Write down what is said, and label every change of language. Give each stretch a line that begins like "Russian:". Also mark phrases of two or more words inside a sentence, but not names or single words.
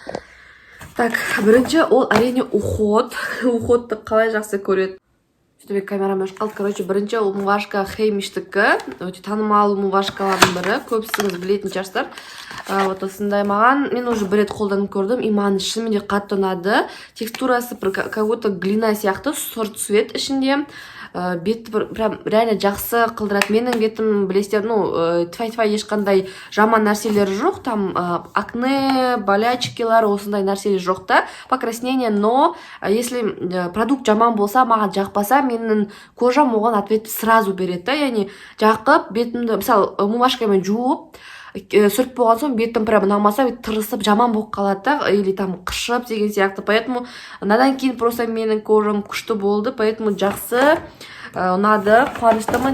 Kazakh: Так, бірінші ол әрине уход. Уходты қалай жақсы көреді. Сөйтіп камерамен қалды. Короче, бірінші ол муашка Хеймиштікі. Өте танымал муашкалардың бірі. Көпсіңіз білетін шығарсыздар. Вот осындай маған, мен уже бір рет қолданып көрдім, и маған шынымен де қатты ұнады. Текстурасы
Russian: как будто
Kazakh: глина сияқты,
Russian: сорт цвет
Kazakh: ішінде. Бетті
Russian: прям реально
Kazakh: жақсы қылдырады. Менің бетім білесіздер, тфай-тфай ешқандай жаман нәрселері жоқ.
Russian: Там акне,
Kazakh: болячкилар, осындай нәрселер жоқ та,
Russian: покраснение. Но если продукт
Kazakh: жаман болса, маған жақпаса, менің кожам оған
Russian: ответ сразу
Kazakh: береді. Яғни жақып, бетімді, мысалы, мумашкамен жуып, сүріп болған соң бетім прям ұнамаса, тырысып жаман болып қалады да,
Russian: или там
Kazakh: қышып деген сияқты. Поэтому надан кейін просто менің кожам күшті болды, поэтому жақсы ұнады, қуаныштымын.